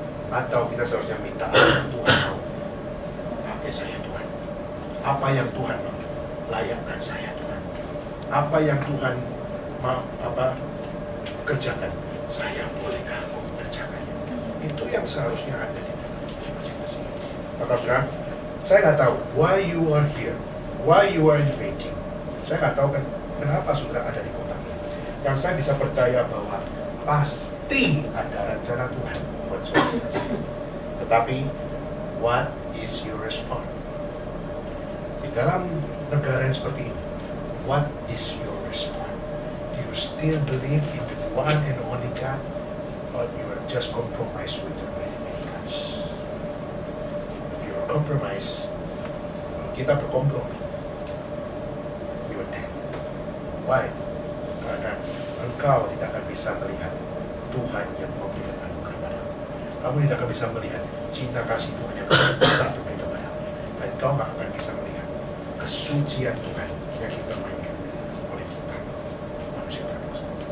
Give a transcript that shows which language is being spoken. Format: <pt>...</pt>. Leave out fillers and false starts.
<id>Atau kita seharusnya minta Tuhan mau pakai saya Tuhan, apa yang Tuhan mau layakkan saya Tuhan, apa yang Tuhan mau kerjakan, saya bolehkah aku mengerjakannya? Itu yang seharusnya ada di dalam diri masing-masing. Maka saudara, saya nggak tahu</id> <en>why you are here, why you are in Beijing.</en> <id>Saya nggak tahu kan kenapa saudara ada di kota ini. Yang saya bisa percaya bahwa pasti ada rencana Tuhan buat saudara. Tetapi</id> <en>what is your response?</en> <id>Di dalam negara yang seperti ini,</id> <en>what is your response? Do you still believe in the one and only God, or you are just compromised with the many gods? If you are compromised,</en> <id>kita berkompromi,</id> <en>you are dead. Why?</en> <id>Karena engkau tidak akan bisa melihat Tuhan yang memberikan anugerah padamu. Kamu tidak akan bisa melihat cinta kasih Tuhan yang besar diberikan padamu. Dan kau tidak akan bisa melihat kesucian Tuhan yang dipermainkan oleh kita, manusia berdosa.</id>